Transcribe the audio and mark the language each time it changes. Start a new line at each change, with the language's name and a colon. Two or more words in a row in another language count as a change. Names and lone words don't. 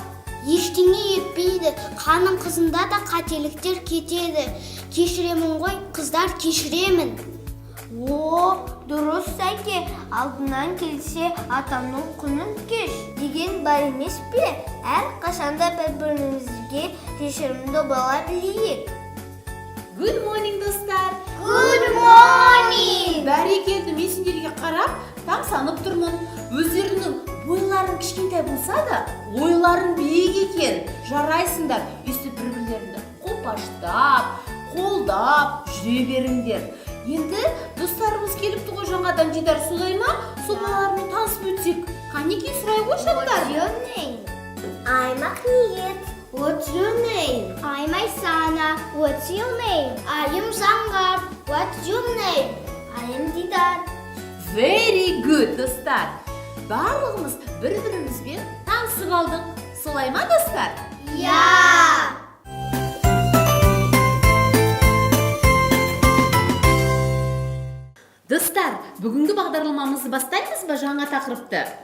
Kazakh: Ештеңе етпейді, қаның қызында да қателіктер кетеді. Кешіремін ғой, қыздар, кешіремін. Дұрыс сәке, алдынан келсе атамның құнын кеш деген бар емес пе? Әр қашанда бір-бірімізге кешірімді бола білейік.
English: Good morning, достар! Good morning!
Kazakh: Бәрекелді, мен сендерге қарап, таң санып тұрмын. Өздерінің бойларың кішкентай болса да, ойларың биік екен. Жарайсыңдар, өстіп бір-бірлеріңді қопаштап, қолдап жүре беріңдер. Енді достарымыз келіпті ғой жаңадан Дидар, солай ма? Сол балалармен танысып өтсек. Қанекей, сұрай ғой шаттар.
English: What's your name? I'm Ахниет. What's your name? I'm Айсана. What's your name? I am Заңғар. What's your name? I am Дидар. Very good, достар.
Kazakh: Барлығымыз бір-бірімізбен танысып алдық. Солай ма, достар? Достар, бүгінгі бағдарламамызды бастаймыз ба жаңа тақырыпты?